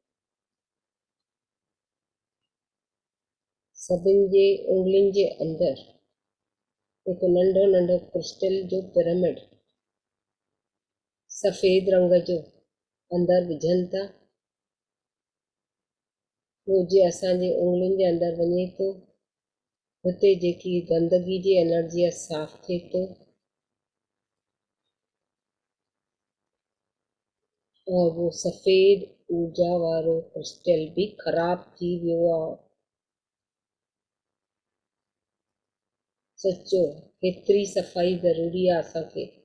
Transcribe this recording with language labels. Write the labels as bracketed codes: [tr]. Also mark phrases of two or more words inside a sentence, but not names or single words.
[sd] सभिनि जे उंगलियुनि जे अंदरि हिकु नंढो नंढो क्रिस्टल जो पिरामिड सफ़ेद रंग जो अंदरि विझनि था। उहो जीअं असांजे उंगलियुनि जे अंदरि वञे थो, हुते जेकी गंदगी जी एनर्जी आहे साफ़ थिए थो [hi] और वो [sd] सफ़ेद ऊर्जा वारो क्रिस्टल बि ख़राब थी वियो आहे। सचो हेतिरी सफ़ाई ज़रूरी आहे असांखे।